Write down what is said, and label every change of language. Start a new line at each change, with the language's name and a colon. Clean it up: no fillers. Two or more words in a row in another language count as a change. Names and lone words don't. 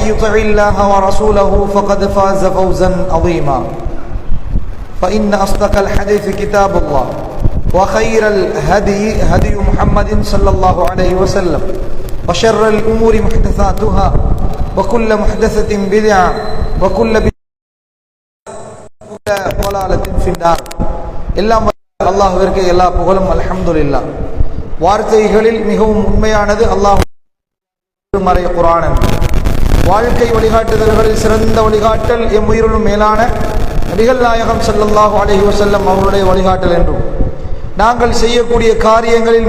Arabic: يطع الله ورسوله فقد فاز فوزا عظيما فإن أصدق الحديث كتاب الله وخير الهدي هدي محمد صلى الله عليه وسلم وشر الأمور محدثاتها وكل محدثة بدعة وكل ضلالة في النار
Tamil: எல்லாம் அல்லாஹ்விற்கு எல்லா புகழும் அல்ஹம்துலில்லாஹ். வார்த்தைகளில் மிகவும் உண்மையானது அல்லாஹ் மறை குர்ஆன். வாழ்க்கை வழிகாட்டுதல்களில் சிறந்த வழிகாட்டல் எம் உயிரிலும் மேலான நபிகள் நாயகம்
Arabic: صلى الله عليه وسلم
Tamil: அவருடைய வழிகாட்டல் என்றும், நாங்கள் செய்யக்கூடிய காரியங்களில்